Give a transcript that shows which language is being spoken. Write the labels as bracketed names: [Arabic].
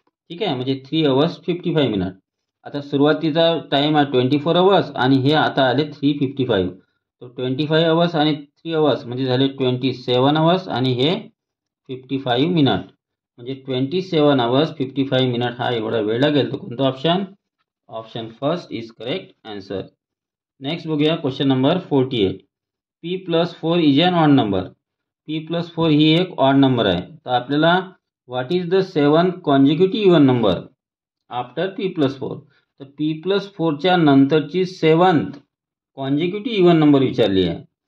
[Marathi] ठीक आहे, म्हणजे 3 आवर्स 55 मिनिट. आता सुरुवातीचा टाईम आहे 24 आवर्स आणि हे आता आले 3:55. तर 25 आवर्स आणि 3 आवर्स म्हणजे झाले 27 आवर्स आणि हे 55 मिनिट. म्हणजे 27 आवर्स 55 मिनिट हा एवढा वेळ लागेल. तर कोणता option, [English] Option first is correct answer. [Marathi] Next बघूया question number 48. [English] P+4 is an odd number. [Marathi] P+4 ही एक ऑड नंबर आहे. तर आपल्याला [English] What is the 7th consecutive even number after p+4. [Marathi] तर p+4च्या नंतरची 7th कॉन्झिक्युटिव्ह इव्हन नंबर विचारली आहे.